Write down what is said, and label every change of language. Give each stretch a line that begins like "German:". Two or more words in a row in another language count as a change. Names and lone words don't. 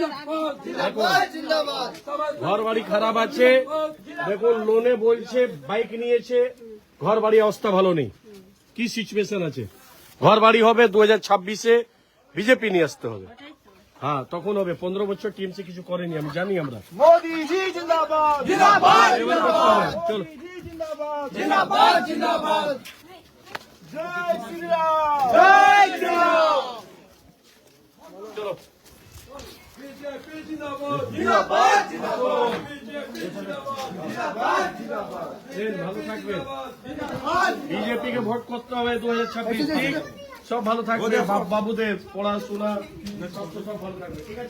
Bangla: ঘর বাড়ি খারাপ আছে। দেখুন লোনে বলছে, বাইক নিয়েছে, ঘর বাড়ি অবস্থা ভালো নেই। কি সিচুয়েশন আছে? ঘর বাড়ি হবে 2026-এ, বিজেপি নিয়ে আসতে হবে। হ্যাঁ, তখন হবে। 15 বছর টিএমসি কিছু করেনি, আমি জানি। আমরা
Hindi: मोदी जी जिंदाबाद जिंदाबाद
Bangla: এবার করতে হবে। চলো
Hindi: जिंदाबाद जिंदाबाद जय श्री राम जय श्री राम
Bangla: চলো
Hindi: जिंदाबाद
Bangla: দেন, ভালো থাকবে। বিজেপি কে ভোট করতে হবে 2026। ঠিক, সব ভালো থাকবে। বাবুদের পড়াশোনা সব ভালো থাকবে। ঠিক আছে?